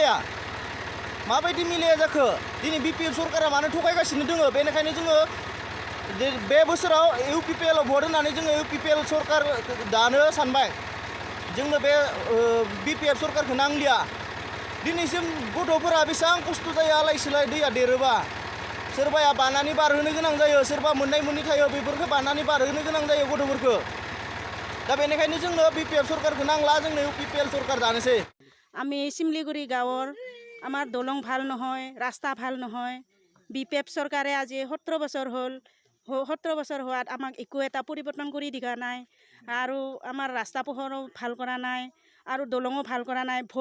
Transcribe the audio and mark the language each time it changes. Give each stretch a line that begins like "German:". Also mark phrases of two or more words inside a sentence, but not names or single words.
Bodo: मिलाया जाखो दिनै BPF सरकारा मानो थगायगासिनो दङ बेनिखायनो जोङो बे बोसोराव UPPL आव भट होनानै जोङो UPPL सरकार दानो सानबाय जोंनो बे BPF सरकारखौ नांलिया दिनैसिम गथ'फोरा बेसेबां खस्थ' जायो आलाय सिलाय दैया देरोबा सोरबाया बानानै बारहोनो गोनां जायो सोरबा मोननै थायो बेफोरखौ बानानै बारहोनो गोनां जायो गथ'फोरखौ दा बेनिखायनो जोंनो BPF सरकारखौ नांला जोंनो UPPL सरकार दानोसै
Assamese: আমি শিমলিগুৰি গাঁৱৰ আমাৰ দলং ভাল নহয় ৰাস্তা ভাল নহয় BPF চৰকাৰে আজি 17 বছৰ হ'ল 17 বছৰ হোৱাত আমাক একো এটা পৰিৱৰ্তন কৰি দিয়া নাই আৰু আমাৰ ৰাস্তা পোহৰো ভাল কৰা নাই আৰু দলঙো ভাল কৰা নাই ভোট